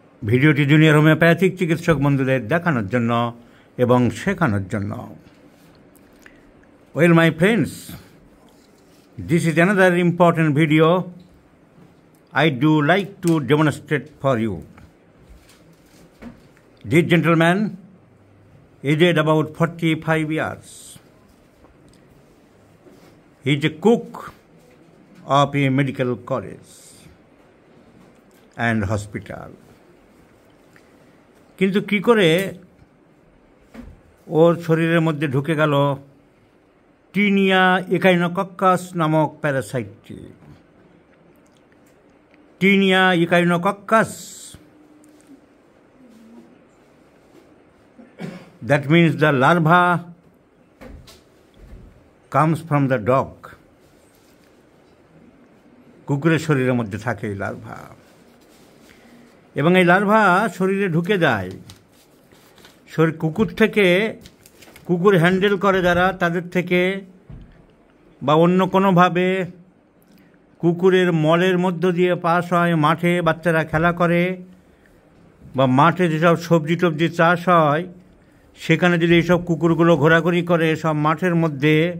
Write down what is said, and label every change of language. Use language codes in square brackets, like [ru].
[bn] ভিডিওটি junior homeopathic চিকিৎসক বন্ধুদের দেখানোর জন্য এবং শেখানোর জন্য। [en] Well, my friends, this is another important video I do like to demonstrate for you. This gentleman aged about 45 years. He is a cook of a medical college and hospital. [bn] কিন্তু কি করে ওর শরীরের মধ্যে ঢুকে গেল টিনিয়া ইকাইনোকক্কাস নামক প্যারাসাইটটি। [en] Taenia echinococcus, that means the larva comes from the dog. [bn] কুকুরের শরীরের মধ্যে থাকে এই লার্ভা, এবং এই লার্ভা শরীরে ঢুকে যায়। কুকুর থেকে, কুকুর হ্যান্ডেল করে যারা, তাদের থেকে বা অন্য কোনোভাবে কুকুরের মলের মধ্য দিয়ে পাস হয়, মাঠে বাচ্চারা খেলা করে বা মাঠে যেসব সবজি টবজি চাষ হয় সেখানে যদি এইসব কুকুরগুলো ঘোরাঘুরি করে সব মাঠের মধ্যে,